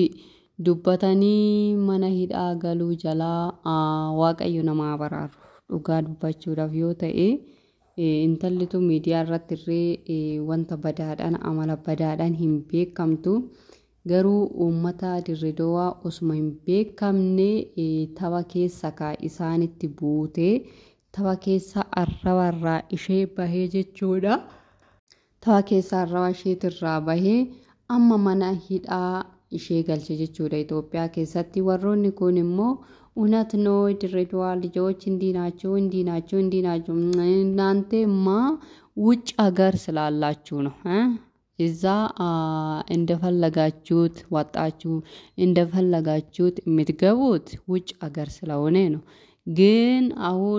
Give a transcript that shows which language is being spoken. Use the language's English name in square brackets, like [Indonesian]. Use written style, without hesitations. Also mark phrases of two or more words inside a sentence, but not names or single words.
[Oromo] Dubbatanii mana hidhaa galuu jalaa waaqayyo namaa baraaru dhugaa dubbachuudhaaf yoo ta'e intallitu miidiyaa irratti irree wanta badaadhaan amala badaadhaan hin beekamtu garuu uummata dirreedoo osuma hin beekamne tapha keessa isaanitti buutee tapha keessa arrabarraa ishee bahee jechuudha. Tapha keessa arraba isheetirraa bahee amma mana hidhaa ishee galche jechuudha. Itoophiyaa keessatti warroonni kun immoo [Amharic] እውነት ነው ድሬዳዋ ልጆች እንዲናቸው እናንተማ ውጭ ሀገር ስላላችሁ ነው እዛ እንደፈለጋችሁት ወጣችሁ እንደፈለጋችሁት የምትገቡት ውጭ አገር ስለሆነ ነው። ግን አሁን